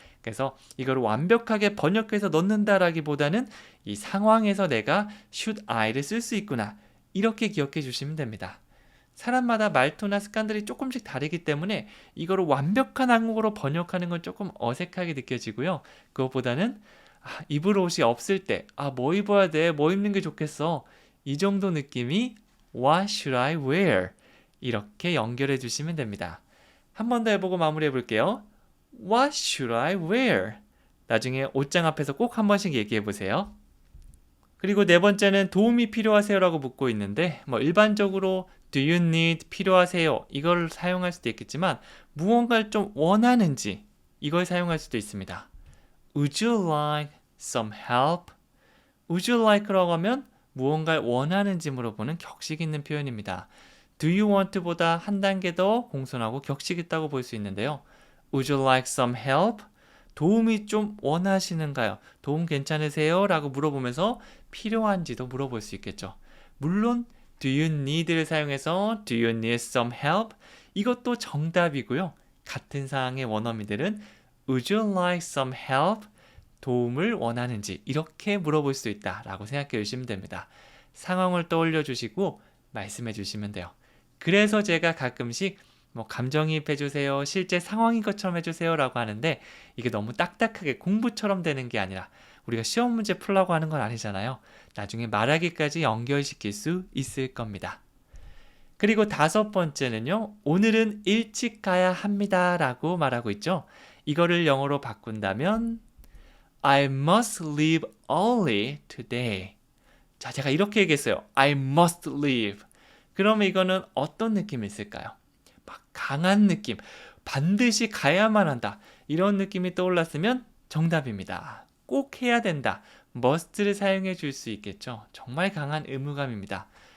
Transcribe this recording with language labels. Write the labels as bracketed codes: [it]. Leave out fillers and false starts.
[ko] 그래서 이걸 완벽하게 번역해서 넣는다라기보다는 이 상황에서 내가 [en] should I [ko] 를 쓸 수 있구나 이렇게 기억해 주시면 됩니다. 사람마다 말투나 습관들이 조금씩 다르기 때문에 이거를 완벽한 한국어로 번역하는 건 조금 어색하게 느껴지고요. 그것보다는 입을 옷이 없을 때 뭐 입어야 돼? 뭐 입는 게 좋겠어? 이 정도 느낌이 [en] What should I wear? [ko] 이렇게 연결해 주시면 됩니다. 한 번 더 해보고 마무리해 볼게요. [en] What should I wear? [ko] 나중에 옷장 앞에서 꼭 한 번씩 얘기해 보세요. 그리고 네 번째는 도움이 필요하세요라고 묻고 있는데 일반적으로 [en] do you need [ko] 필요하세요 이걸 사용할 수도 있겠지만 무언가를 좀 원하는지 이걸 사용할 수도 있습니다. [en] Would you like some help? Would you like [ko] 라고 하면 무언가를 원하는지 물어보는 격식 있는 표현입니다. [en] Do you want [ko] 보다 한 단계 더 공손하고 격식 있다고 볼 수 있는데요. [en] Would you like some help? [ko] 도움이 좀 원하시는가요? 도움 괜찮으세요? 라고 물어보면서 필요한지도 물어볼 수 있겠죠. 물론 [en] do you need를 [ko] 사용해서 [en] do you need some help? [ko] 이것도 정답이고요. 같은 상황의 원어민들은 [en] Would you like some help? [ko] 도움을 원하는지 이렇게 물어볼 수 있다라고 생각해 주시면 됩니다. 상황을 떠올려 주시고 말씀해 주시면 돼요. 그래서 제가 가끔씩 감정이입해 주세요. 실제 상황인 것처럼 해주세요 라고 하는데 이게 너무 딱딱하게 공부처럼 되는 게 아니라 우리가 시험 문제 풀라고 하는 건 아니잖아요. 나중에 말하기까지 연결시킬 수 있을 겁니다. 그리고 다섯 번째는요. 오늘은 일찍 가야 합니다 라고 말하고 있죠. 이거를 영어로 바꾼다면 [en] I must leave early today. [ko] 자, 제가 이렇게 얘기했어요. [en] I must leave. [ko] 그러면 이거는 어떤 느낌이 있을까요? 막 강한 느낌, 반드시 가야만 한다. 이런 느낌이 떠올랐으면 정답입니다. 꼭 해야 된다. must를 사용해 줄 수 있겠죠. 정말 강한 의무감입니다.